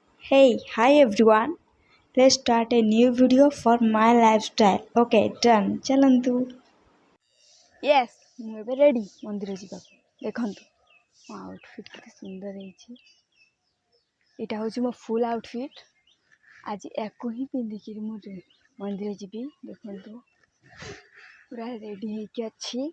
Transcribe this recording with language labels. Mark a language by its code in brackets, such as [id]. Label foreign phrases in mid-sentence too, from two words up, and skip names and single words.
[en] Hey, hi everyone. Let's start a new video for my lifestyle. Okay, done. [or] ଚାଲନ୍ତୁ। Yes, ମୁଁ ଏବେ ରେଡ଼ି ମନ୍ଦିର ଯିବାକୁ। ଦେଖନ୍ତୁ ମୋ ଆଉଟଫିଟ୍ କେତେ ସୁନ୍ଦର ହେଇଛି। ଏଇଟା ହେଉଛି ମୋ [en] full outfit. [or] ଆଜି ୟାକୁ ହିଁ ପିନ୍ଧିକିରି ମୁଁ ମନ୍ଦିର ଯିବି। ଦେଖନ୍ତୁ ପୁରା ରେଡ଼ି ହେଇକି ଅଛି।